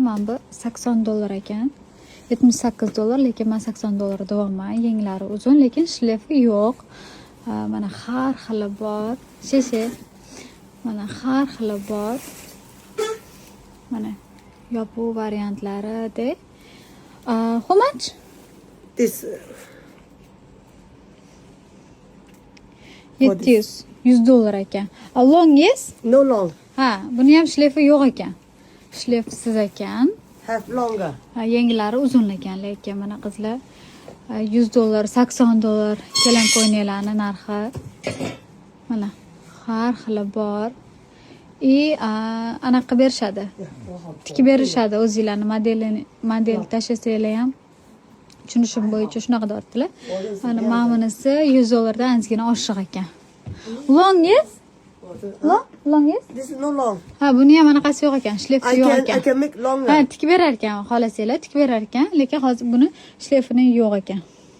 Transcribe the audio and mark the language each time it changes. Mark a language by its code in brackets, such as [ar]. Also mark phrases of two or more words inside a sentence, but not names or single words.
[uz] Mana bu $80 ekan. $78, lekin men $80 deyapman. Yenglari uzun, lekin shlefi yo'q. Mana har xili bor. Shisha. Mana har xili bor. Mana yopuv variantlari de. [en] How much? This 700. $100 ekan. Long is? no long, [uz] Ha, buni ham shlefi yo'q ekan. Shlefsiz ekan. [en] have longer. [uz] Yengilari uzun ekan, lekin mana qizlar $100, $80 kelin qo'yninglarni narxi. Mana har xili bor. Anaqa berishadi. Tikib berishadi o'zinglarni model tashlasanglar ham tushunishim bo'yicha shunaqa deyaptilar. Mana bunisi $100 dan ozgina oshiq ekan. [en] Long is? Long is? This is no long. [uz] Ha, buni ham anaqasi yo'q ekan, shlefi yo'q [en] I [uz] ekan. [en] can make longer. [uz] Ha, tikib berar ekan, xohlasanglar tikib berar ekan, lekin hozir buni shlefini yo'q ekan.